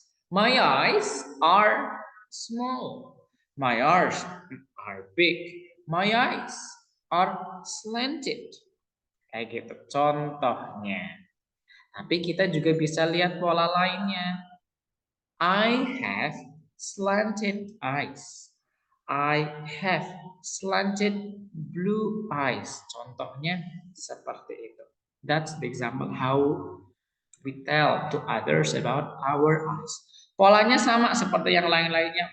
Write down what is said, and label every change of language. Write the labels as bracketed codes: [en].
[en] My eyes are small. My eyes are big. My eyes are slanted. [id] Kayak gitu contohnya. Tapi kita juga bisa lihat pola lainnya. [en] I have slanted eyes. I have slanted blue eyes. [id] Contohnya seperti itu. [en] That's the example how we tell to others about our eyes. [id] Polanya sama seperti yang lain-lainnya.